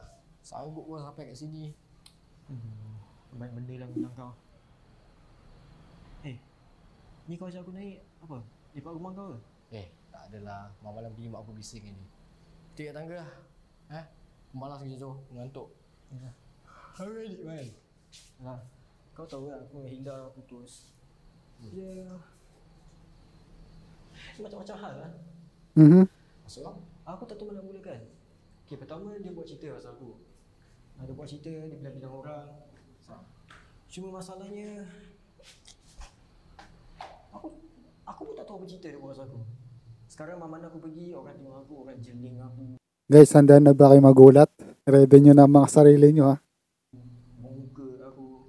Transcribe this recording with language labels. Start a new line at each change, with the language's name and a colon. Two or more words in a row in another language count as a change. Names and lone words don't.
Malay: Sanggup kau sampai kat sini. Banyak benda lah tentang kau. Ni kau ajak aku naik apa? Lipat rumah kau ke? Tak adalah. Malam-malam pergi mak aku bising ni. Kita kat tangga lah. Malas macam tu, mengantuk.
English: How ready Man?
Malay: Kau tahu kan aku dengan Hilda putus. Dia macam-macam hal lah. Maksud kau? Aku tak tahu mana mulakan. Okay, pertama dia buat cerita pasal aku. Dia buat cerita, dia bilang-bilang orang. Cuma masalahnya Aku pun tak tahu apa cerita dia buat pasal aku. Sekarang mana aku pergi, orang tengok aku, orang jeling aku.
Filipino: Guys, handa na ba kayo magulat? Ready nyo na ang mga sarili nyo ha?
Malay: Muka aku.